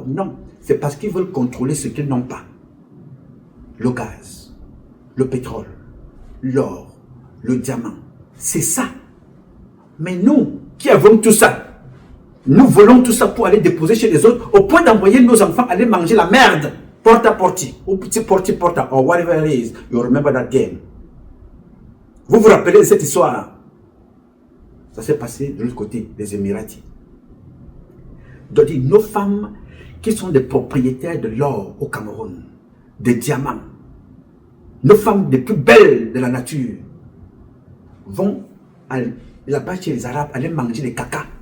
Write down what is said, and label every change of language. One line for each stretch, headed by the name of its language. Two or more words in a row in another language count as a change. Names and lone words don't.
French: Non, c'est parce qu'ils veulent contrôler ce qu'ils n'ont pas. Le gaz, le pétrole, l'or, le diamant. C'est ça. Mais nous, qui avons tout ça, nous volons tout ça pour aller déposer chez les autres, au point d'envoyer nos enfants aller manger la merde, porta porti, ou petit porti porta,
English: or whatever it is. You remember that game.
French: Vous vous rappelez de cette histoire? Ça s'est passé de l'autre côté des Émiratis. Donc, nos femmes qui sont des propriétaires de l'or au Cameroun, des diamants, nos femmes les plus belles de la nature, vont là-bas chez les Arabes aller manger les caca.